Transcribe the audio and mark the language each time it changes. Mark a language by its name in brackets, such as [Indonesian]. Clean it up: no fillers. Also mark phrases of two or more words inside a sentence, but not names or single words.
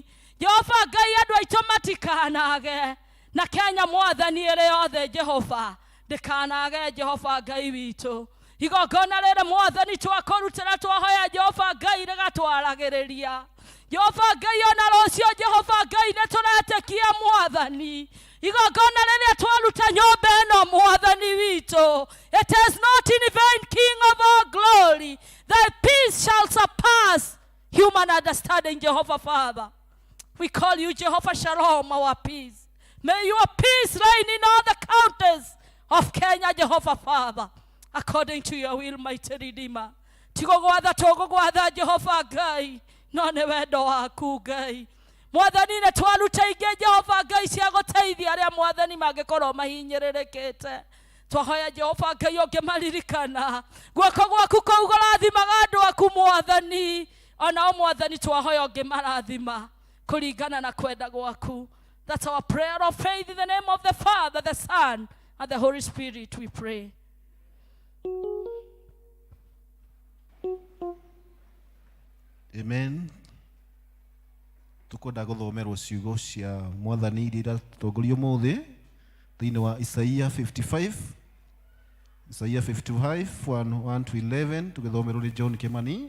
[Kikuyu] Jehova Ngai andũ aitũ matikanage. Na Kenya Mwathani ĩrĩ yothe Jehova ndĩkanage Jehova Ngai witũ. Igongona rĩrĩ Mwathani twakũrutĩra twahoya Jehova Ngai rĩgatwaragĩrĩria. Jehova Ngai ona rũciũ Jehova Ngai nĩtũretĩkia Mwathani. Igongona rĩrĩa twaruta nyũmba ĩno Mwathani witũ. [English] It is not in vain, King of all glory. Thy peace shall surpass human understanding, Jehovah Father. We call you Jehovah Shalom, our peace. May your peace reign in all the counties of Kenya, Jehovah Father, according to your will, mighty Redeemer. [Kikuyu] Tigogwatha Jehovah Ngai, no nĩ wendo waku Ngai. Mwathani nĩ twaruta ingĩ Jehova Ngai cia gũteithia arĩa Mwathani mangĩkorwo mahinyĩrĩrĩkĩte. Twahoya Jehova Ngai ũngĩmaririkana. Guoko gwaku kũu gũrathimaga andũ aku Mwathani. Ona o Mwathani twahoya ũngĩmarathima kũringana na kwenda gwaku. [English] That's our prayer of faith in the name of the Father, the Son, and the Holy Spirit we pray. Amen. [Kikuyu] Tukwenda gũthomerwo ciugo cia Mwathani iria tũtongoria ũmũthĩ thĩinĩ wa Isaia 55 Isaiah 55 1 to 11 tugithomerwo ni John Kimani.